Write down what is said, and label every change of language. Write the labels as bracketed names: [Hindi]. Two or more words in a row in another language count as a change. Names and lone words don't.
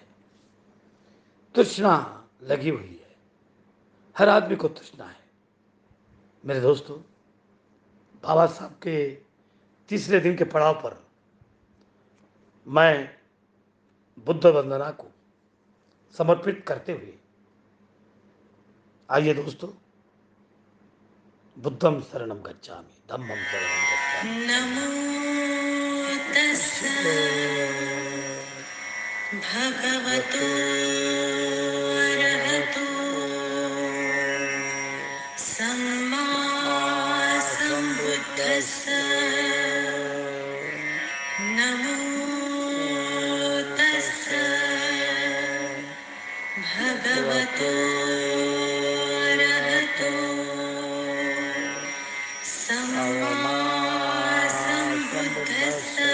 [Hindi] तृष्णा लगी हुई है, हर आदमी को तृष्णा है। मेरे दोस्तों, बाबा साहब के तीसरे दिन के पड़ाव पर मैं बुद्ध वंदना को समर्पित करते हुए, आइए दोस्तों, [Pali] बुद्धम शरणम गच्छामि, धम्मम शरणम गच्छामि। नमो तस्स भगवतो अरहतो सम्मा सम्बुद्धस्स नमो तस्स भगवतो अरहतो सम्मा सम्बुद्धस्स